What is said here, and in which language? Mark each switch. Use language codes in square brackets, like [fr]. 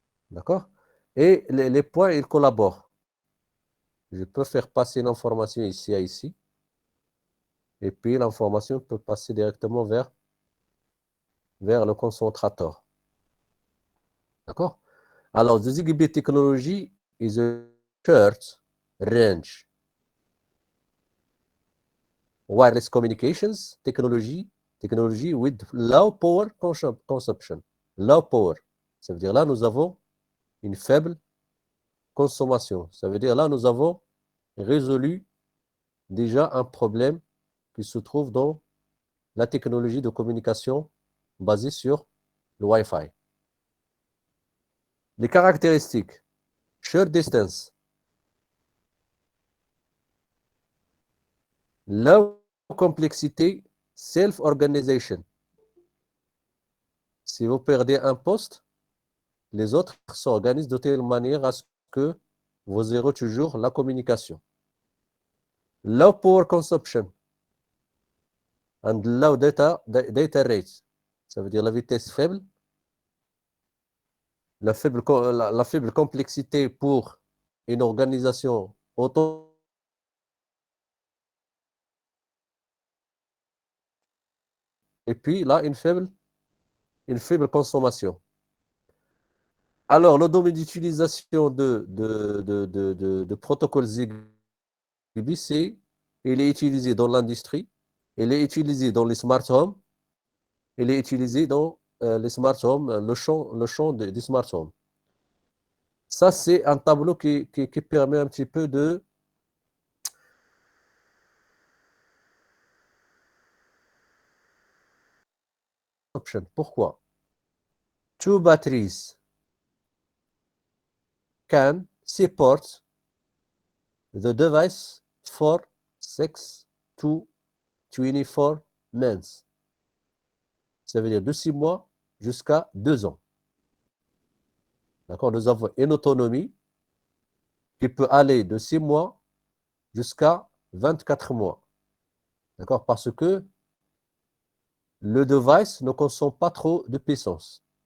[fr] D'accord? Et les points, ils collaborent. Je peux faire passer l'information ici à ici. Et puis l'information peut passer directement vers le concentrateur. D'accord? [en] Alors, the ZigBee technology is a short range wireless communications technology with low power consumption. Low power. [fr] Ça veut dire là, nous avons une faible consommation. Ça veut dire là, nous avons résolu déjà un problème qui se trouve dans la technologie de communication basée sur le Wi-Fi. Les caractéristiques, [en] short distance, low complexité, self-organization. [fr] Si vous perdez un poste, les autres s'organisent de telle manière à ce que vous aurez toujours la communication. [en] Low power consumption and low data rate. [fr] Ça veut dire la vitesse faible, la faible complexité pour une organisation autant et puis là, une faible consommation. Alors, le domaine d'utilisation de protocole ZigBee, il est utilisé dans l'industrie, il est utilisé dans les smart homes, il est utilisé dans les smart homes, le champ des smart homes. Ça, c'est un tableau qui permet un petit peu de option. Pourquoi? [en] Two batteries can support the device for 6 to 24 months. [fr] Ça veut dire de 6 mois jusqu'à 2 ans. D'accord? Nous avons une autonomie qui peut aller de 6 mois jusqu'à 24 mois. D'accord? Parce que le device ne consomme pas trop de puissance.